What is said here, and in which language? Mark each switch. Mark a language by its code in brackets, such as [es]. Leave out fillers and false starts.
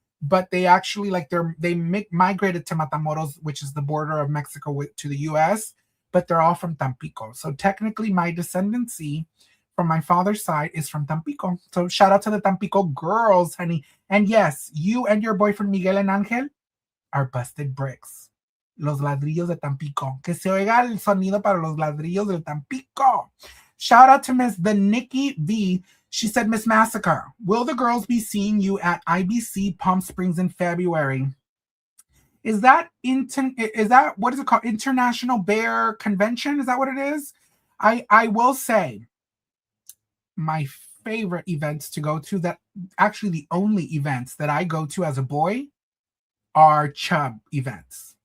[en] But they actually migrated to Matamoros, which is the border of Mexico to the US, but they're all from Tampico. So technically my descendancy from my father's side is from Tampico. So shout out to the Tampico girls, honey. And yes, you and your boyfriend Miguel and Ángel are busted bricks. [es] Los ladrillos de Tampico. Que se oiga el sonido para los ladrillos de Tampico. [en] Shout out to Miss the Nikki V. She said, Miss Massacr, will the girls be seeing you at IBC Palm Springs in February? Is that what is it called? International Bear Convention? Is that what it is? I will say my favorite events to go to, that actually the only events that I go to as a boy, are chub events.